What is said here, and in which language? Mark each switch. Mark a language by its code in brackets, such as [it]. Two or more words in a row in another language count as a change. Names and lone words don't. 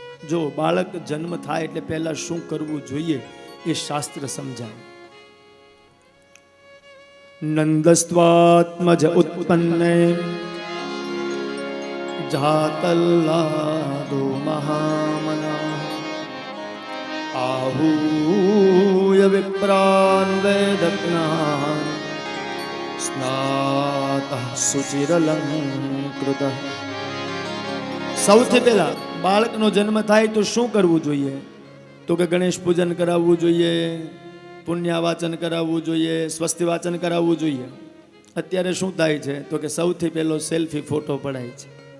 [gu] જો બાળક જન્મ થાય એટલે પહેલા શું કરવું જોઈએ એ શાસ્ત્ર સમજાય. [sa] નંદસ્ત્વાત્મજ ઉત્પન્ને જાતલ્લાદો મહામના आहूय विप्रान् वेदज्ञान् स्नातः शुचिरलङ्कृतः. [gu] સૌથી પહેલા બાળકનો જન્મ થાય તો શું કરવું જોઈએ? તો કે ગણેશ પૂજન કરાવવું જોઈએ, પુણ્યવાચન કરાવવું જોઈએ, સ્વસ્તિ વાચન કરાવવું જોઈએ. અત્યારે શું થાય છે? તો કે સૌથી પહેલો સેલ્ફી ફોટો પડાય છે.